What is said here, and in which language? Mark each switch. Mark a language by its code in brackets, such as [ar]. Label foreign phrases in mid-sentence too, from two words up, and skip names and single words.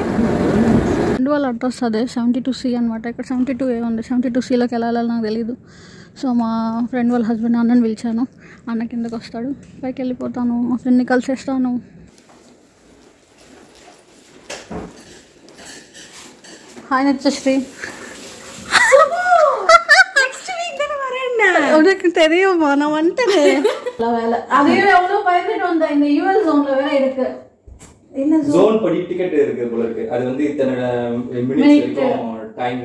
[te] వాళ్ళ అడ్రస్ అదే 72C అనమాట. ఇక్కడ 72A ఉంది, 72Cలోకి వెళ్ళాలని నాకు తెలీదు. సో మా ఫ్రెండ్ వాళ్ళ హస్బెండ్ అన్నని పిలిచాను, అన్న కిందకి వస్తాడు, పైకి వెళ్ళిపోతాను, మా ఫ్రెండ్ని కలిసేస్తాను. హాయ్ నిత్యశ్రీ. [ta] உனக்கு தெரியுமா நான் வந்துட்டேன். அது எவ்வளோ பயந்துட்டு வந்தேன், இந்த யூஎல் ஜோன்ல வேற இருக்கு. ஜோன் படி டிக்கெட் இருக்கு போல இருக்கு. அது வந்து இத்தனை மினிட்ஸ் வரைக்கும் டைம்